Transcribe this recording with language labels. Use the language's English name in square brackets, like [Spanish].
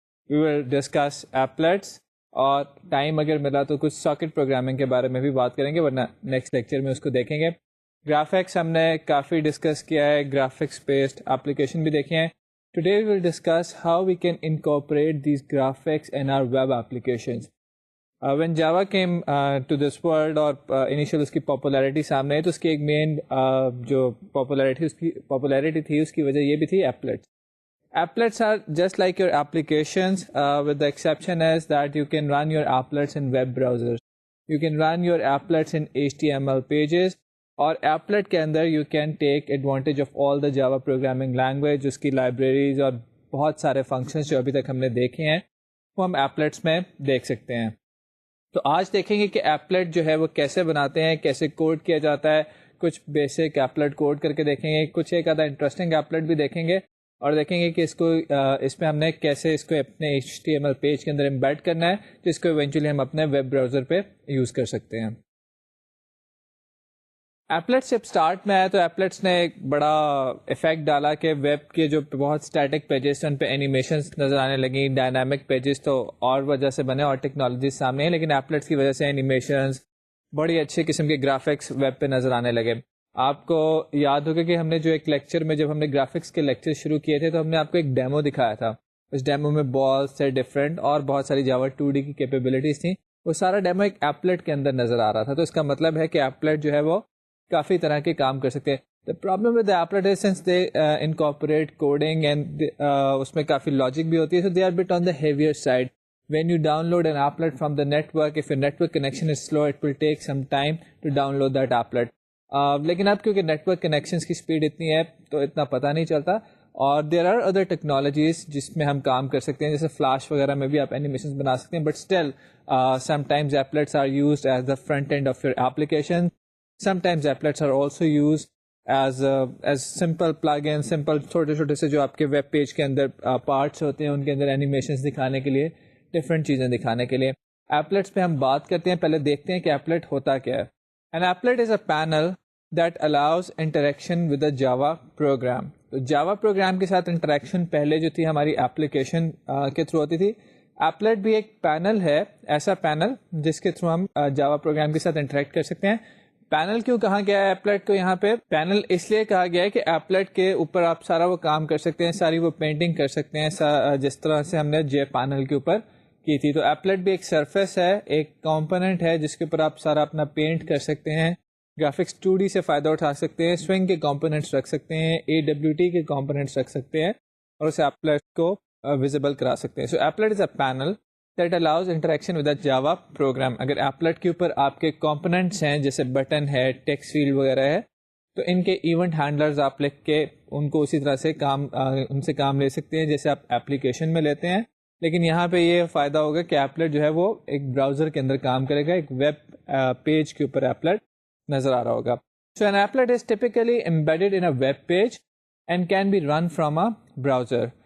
[English] We will discuss applets [Urdu] اور time اگر ملا تو کچھ ساکٹ پروگرامنگ کے بارے میں بھی بات کریں گے, ورنہ نیکسٹ لیکچر میں اس کو دیکھیں گے. گرافکس ہم نے کافی ڈسکس کیا ہے, گرافکس بیسڈ اپلیکیشن بھی دیکھے ہیں. [English] Today we will discuss how we can incorporate these graphics in our web applications. When Java came to this world [Urdu] اور انیشیل اس کی پاپولیرٹی سامنے ہے, تو اس کی ایک مین جو پاپولیرٹی تھی اس کی وجہ یہ بھی تھی applets. [English] Applets are just like your applications, with the exception is that you can run your applets in web browsers. You can run your applets in HTML pages, [Urdu] اور applet کے اندر [English] you can take advantage of all the Java programming language, [Urdu] اس کی libraries اور بہت سارے functions جو ابھی تک ہم نے دیکھے ہیں وہ ہم applets میں دیکھ سکتے ہیں. تو آج دیکھیں گے کہ applet جو ہے وہ کیسے بناتے ہیں, کیسے کوڈ کیا جاتا ہے. کچھ بیسک applet کوڈ کر کے دیکھیں گے, کچھ ایک آدھا انٹرسٹنگ applet بھی دیکھیں گے, اور دیکھیں گے کہ اس میں ہم نے کیسے اس کو اپنے HTML پیج کے اندر امبیڈ کرنا ہے, جس کو ایونچولی ہم اپنے ویب براؤزر پہ یوز کر سکتے ہیں. ایپلیٹس جب اسٹارٹ میں آیا تو ایپلیٹس نے ایک بڑا افیکٹ ڈالا کہ ویب کے جو بہت اسٹیٹک پیجز تھے ان پہ اینیمیشنز نظر آنے لگیں. ڈائنامک پیجز تو اور وجہ سے بنے اور ٹیکنالوجیز سامنے ہیں, لیکن ایپلیٹس کی وجہ سے اینیمیشنز, بڑی اچھے قسم کے گرافکس ویب پہ نظر آنے لگے. آپ کو یاد ہوگا کہ ہم نے جو ایک لیکچر میں جب ہم نے گرافکس کے لیکچر شروع کیے تھے تو ہم نے آپ کو ایک ڈیمو دکھایا تھا. اس ڈیمو میں بالز سے ڈفرینٹ اور بہت ساری جاوا 2D کی کیپیبلٹیز تھیں. وہ سارا ڈیمو ایک ایپلیٹ کے اندر نظر آ رہا تھا. تو اس کا مطلب ہے کہ ایپلیٹ جو ہے وہ کافی طرح کے کام کر سکتے ہیں. [English] The problem with the applet is since they incorporate coding and [Urdu] اس میں کافی لاجک بھی ہوتی ہے, [English] so they are bit on the heavier side. When you download an applet from the network, if your network connection is slow, it will take some time to download that applet. [Urdu] لیکن اب کیونکہ net work connections کی speed اتنی ہے تو اتنا پتہ نہیں چلتا, اور [English] there are other technologies [Urdu] جس میں ہم کام کر سکتے ہیں, جیسے فلاش وغیرہ میں بھی آپ اینیمیشنز بنا سکتے ہیں. [English] But still sometimes applets are used as the front end of your application. Sometimes applets are also used as simple plugin, [Urdu] simple چھوٹے چھوٹے سے جو آپ کے ویب پیج کے اندر پارٹس ہوتے ہیں ان کے اندر اینیمیشنز دکھانے کے لیے, ڈفرینٹ چیزیں دکھانے کے لیے. ایپلیٹس پہ ہم بات کرتے ہیں, پہلے دیکھتے ہیں کہ ایپلیٹ ہوتا کیا ہے. [English] An applet is a panel that allows interaction with a Java program. [Urdu] تو Java program کے ساتھ انٹریکشن پہلے جو تھی ہماری ایپلیکیشن کے تھرو ہوتی تھی. ایپلیٹ بھی ایک پینل ہے, ایسا پینل جس کے تھرو ہم Java program کے ساتھ انٹریکٹ کر سکتے ہیں. پینل کیوں کہا گیا ہے ایپلیٹ کو یہاں پہ؟ پینل اس لیے کہا گیا ہے کہ ایپلیٹ کے اوپر آپ سارا وہ کام کر سکتے ہیں, ساری وہ پینٹنگ کر سکتے ہیں جس طرح سے ہم نے جے پینل کے اوپر کی تھی. تو ایپلیٹ بھی ایک سرفیس ہے, ایک کمپوننٹ ہے جس کے اوپر آپ سارا اپنا پینٹ کر سکتے ہیں, گرافکس 2D سے فائدہ اٹھا سکتے ہیں, سوئنگ کے کمپوننٹس رکھ سکتے ہیں, AWT کے کمپوننٹس رکھ سکتے ہیں, اور اسے ایپلیٹ کو ویزیبل کرا سکتے ہیں. [English] So applet is a panel that allows interaction with a Java program. [Urdu] اگر ایپلیٹ کے اوپر آپ کے کمپوننٹس ہیں جیسے بٹن ہے, ٹیکسٹ فیلڈ وغیرہ ہے, تو ان کے ایونٹ ہینڈلرز آپ لکھ کے ان کو اسی طرح سے ان سے کام لے سکتے ہیں جیسے آپ ایپلیکیشن میں لیتے ہیں. لیکن یہاں پہ یہ فائدہ ہوگا کہ ایپلیٹ جو ہے وہ ایک براؤزر کے اندر کام کرے گا, ایک ویب پیج کے اوپر ایپلیٹ نظر آ رہا ہوگا. [English] So an applet is typically embedded in a web page and can be run from a browser.